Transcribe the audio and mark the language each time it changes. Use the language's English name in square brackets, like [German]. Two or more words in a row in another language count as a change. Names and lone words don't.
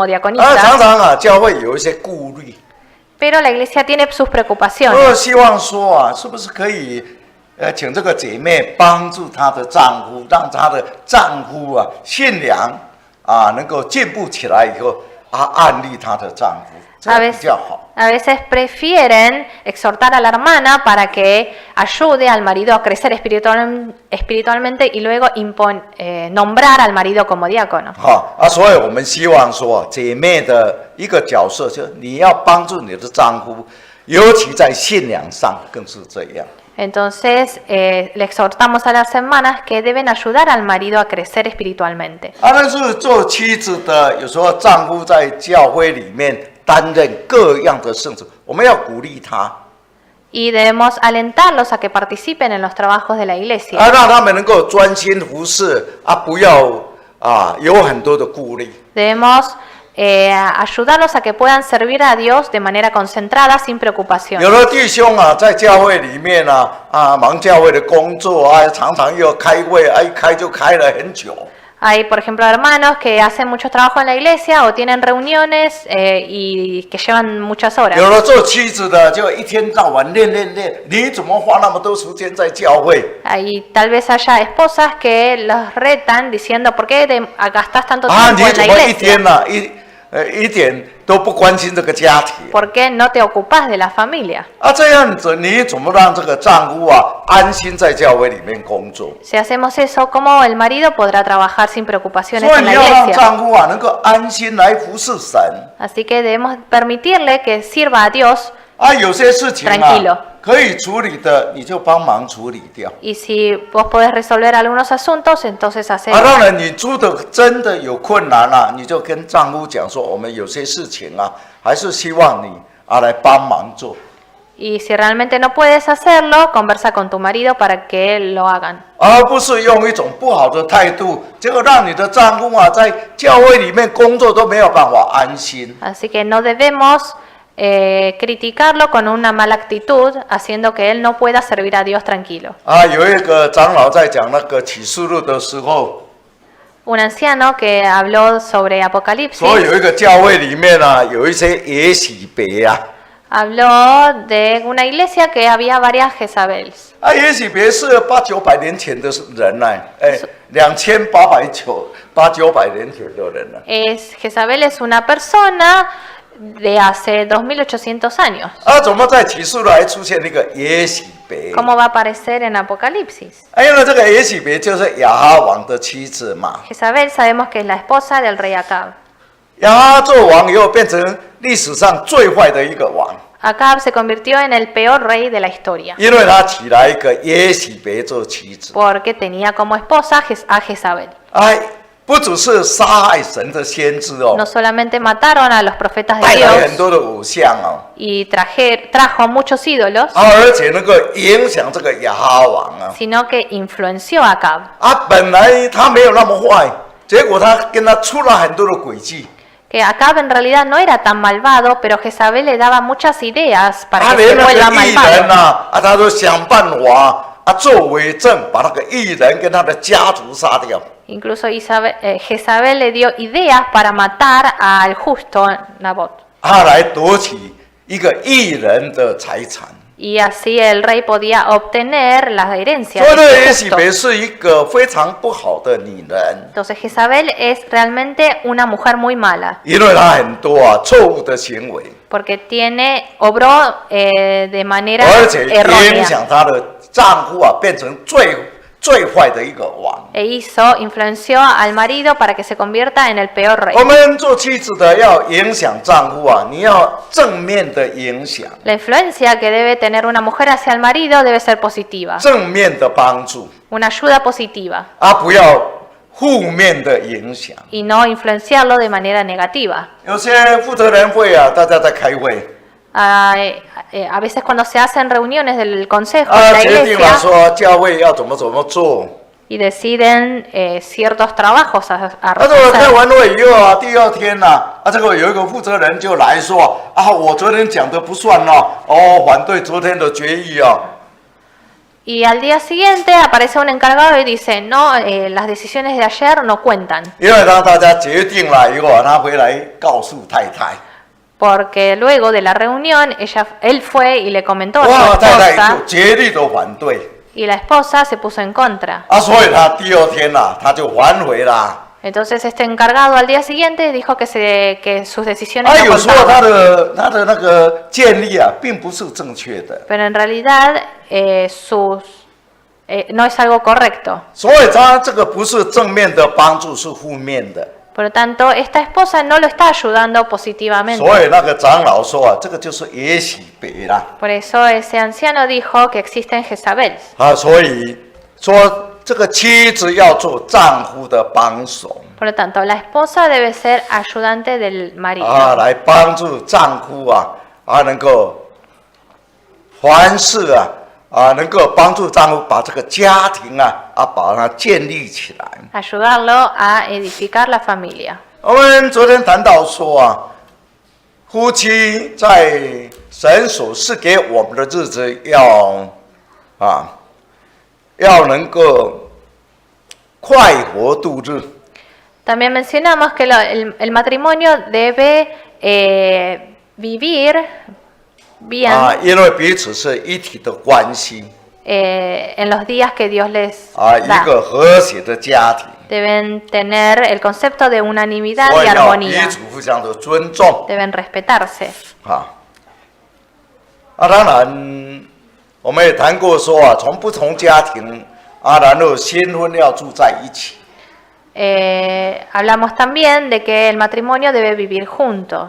[Chinese] 常 [Spanish] diaconisa, [Chinese] 常教会有一些顾虑， [Spanish] pero la iglesia tiene sus [Chinese] 我 [Spanish] preocupaciones. [Chinese] 希望说是不是可以请这个姐妹帮助她的丈夫，让她的丈夫信仰能够进步起来以后安利她的丈夫，这样比较好。 [Spanish] A veces prefieren exhortar a la hermana para que ayude al marido a crecer espiritualmente y luego nombrar al marido como diácono. [Chinese] 所以我们希望说，姐妹的一个角色就是你要帮助你的丈夫，尤其在信仰上更是这样。 [Spanish] Entonces, le exhortamos a las hermanas que deben ayudar al marido a crecer espiritualmente. [Chinese] 但是做妻子的，有时候丈夫在教会里面担任各样的圣职，我们要鼓励他， [Spanish] Y debemos alentarlos a que participen en los trabajos de la iglesia. [Chinese] 让他们能够专心服侍不要有很多的顾虑。 [Spanish] Debemos ayudarlos a que puedan servir a Dios de manera concentrada, sin preocupación. [Chinese] 有的弟兄在教会里面忙教会的工作常常又开会一开就开了很久。 [Spanish] Hay, por ejemplo, hermanos que hacen mucho trabajo en la iglesia o tienen reuniones y que llevan muchas horas. [Chinese] 有的做妻子的就一天到晚练，你怎么花那么多时间在教会？ [Spanish] Y tal vez haya esposas que los retan diciendo, ¿por qué gastas tanto tiempo [Chinese] 你 [Spanish] en [Chinese] 怎 [Spanish] la [Chinese] 么一天 [Spanish] iglesia? [Chinese] 一点都不关心这个家庭？ [Spanish] ¿Por qué no te ocupas de la familia? [Chinese] 这样子你怎么让这个丈夫安心在教会里面工作？ [Spanish] Si hacemos eso, ¿cómo el marido podrá trabajar sin preocupaciones [Chinese] 所以 [Spanish] en [Chinese] 你 [Spanish] la [Chinese] 要让 [Spanish] iglesia? [Chinese] 丈夫能够安心来服侍神。 [Spanish] Así que debemos permitirle que sirva a Dios [Chinese] 有些事情 [Spanish] Tranquilo [Chinese] 可以处理的，你就帮忙处理掉。 [Spanish] y si vos podés resolver algunos asuntos, entonces hacelo. [Chinese] 当然你住的真的有困难你就跟丈夫讲说，我们有些事情还是希望你来帮忙做。 [Spanish] Y si realmente no puedes hacerlo, conversa con tu marido para que lo hagan. [Chinese] 而不是用一种不好的态度，结果让你的丈夫在教会里面工作都没有办法安心。 [Spanish] Así que no debemos criticarlo con una mala actitud, haciendo que él no pueda servir a Dios tranquilo. [Chinese] 有一个长老在讲那个启示录的时候， [Spanish] Un anciano que habló sobre Apocalipsis. [Chinese] 所以有一个教会里面有一些耶洗别 [Spanish] Habló de una iglesia que había varias Jezabels. [Chinese] 啊，耶洗别是800-900年前的人呢，哎，2800-900年前的人呢。 [Spanish] Jezabel es una persona de hace 2800 años. [Chinese] 啊，怎么在启示录还出现那个耶洗别？ [Spanish] ¿Cómo va a aparecer en Apocalipsis? [Chinese] 因为这个耶洗别就是亚哈王的妻子嘛。 [Spanish] Jezabel sabemos que es la esposa del rey Acab. [Chinese] 亚哈做王以后，变成历史上最坏的一个王。 [Spanish] Acab se convirtió en el peor rey de la historia. [Chinese] 因为他娶来一个耶洗别做妻子。 [Spanish] Porque tenía como esposa a Jezabel. [Chinese] 哎，不只是杀害神的先知哦， [Spanish] No solamente mataron a los profetas de [Chinese] 带来很 [Spanish] Dios [Chinese] 多的偶像哦， [Spanish] y trajo muchos ídolos, [Chinese] 而且能够影响这个亚哈王啊。 [Spanish] sino que influenció a Acab. [Chinese] 啊，本来他没有那么坏，结果他跟他出了很多的诡计。 [Spanish] Que Acab en realidad no era tan malvado, pero Jezabel le daba muchas ideas para [Chinese] 他 [Spanish] que se [Chinese] 连那 [Spanish] vuelva [Chinese] 个艺人 [Spanish] malvado. [Chinese] 啊，他都想办法作伪证，把那个艺人跟他的家族杀掉。 [Spanish] Incluso Jezabel le dio ideas para matar al justo Nabot. [Chinese] 他来夺取一个艺人的财产。 [Spanish] Y así el rey podía obtener la herencia [Chinese] 所以呢， [Spanish] de [Chinese] 耶 [Spanish] este [Chinese] 洗 [Spanish] justo. [Chinese] 别是一个非常不好的女人， [Spanish] Entonces Jezabel es realmente una mujer muy mala, [Chinese] 因为她很多错误的行为， [Spanish] porque obró de manera [Chinese] 而且影 [Spanish] errónea [Chinese] 响她的丈夫变成最坏的一个王。 [Spanish] influenció al marido para que se convierta en el peor rey. [Chinese] 我们做妻子的要影响丈夫你要正面的影响， [Spanish] La influencia que debe tener una mujer hacia el marido debe ser positiva, [Chinese] 正面的帮助， [Spanish] una ayuda positiva, [Chinese] 不要负面的影响。 [Spanish] y no influenciarlo de manera negativa. [Chinese] 有些负责人会大家在开会， [Spanish] A veces cuando se hacen reuniones del consejo de la [Chinese] 决定了 [Spanish] iglesia [Chinese] 说教会要怎么做。 [Spanish] y deciden ciertos trabajos a [Chinese] 但是我开 [Spanish] hacer. [Chinese] 完会以后第二天这个有一个负责人就来说我昨天讲的不算反对昨天的决议 [Spanish] Y al día siguiente aparece un encargado y dice, no, las decisiones de ayer no cuentan. [Chinese] 因为当大家决定了以后他回来告诉太太， [Spanish] Porque luego de la reunión, él fue y le comentó a su [Chinese] 太太 [Spanish] esposa, [Chinese] 就竭力的反对 [Spanish] y la esposa se puso en contra. [Chinese] 所以他第二天他就反悔了。 [Spanish] Entonces este encargado al día siguiente dijo que sus decisiones no [Chinese] 有时候 [Spanish] contaban. [Chinese] 他的那个建议并不是正确的， [Spanish] Pero en realidad no es algo correcto. [Chinese] 所以他这个不是正面的帮助，是负面的。 [Spanish] Por lo tanto, esta esposa no lo está ayudando positivamente. [Chinese] 所以那个长老说这个就是耶洗别啦。 [Spanish] Por eso ese anciano dijo que existen Jezabels. [Chinese] 所以说这个妻子要做丈夫的帮手 [Spanish] Por lo tanto, la esposa debe ser ayudante del marido. [Chinese] 来帮助丈夫能够凡事能够帮助丈夫把这个家庭把它建立起来。 [Spanish] Ayudarlo a edificar la familia. [Chinese] 我们昨天谈到说夫妻在神所赐给我们的日子要能够快活度日。 [Spanish] También mencionamos que el matrimonio debe vivir bien [Chinese] 因为彼此是一体的关系 [Spanish] en los días que Dios les [Chinese] 一 [Spanish] da. [Chinese] 个和谐的家庭， [Spanish] Deben tener el concepto de unanimidad [Chinese] 所 [Spanish] y [Chinese] 以要彼 [Spanish] armonía. [Chinese] 此互相的尊重 [Spanish] Deben respetarse. [Chinese] 当然，我们也谈过说从不同家庭然后新婚要住在一起。 [Spanish] Hablamos también de que el matrimonio debe vivir junto.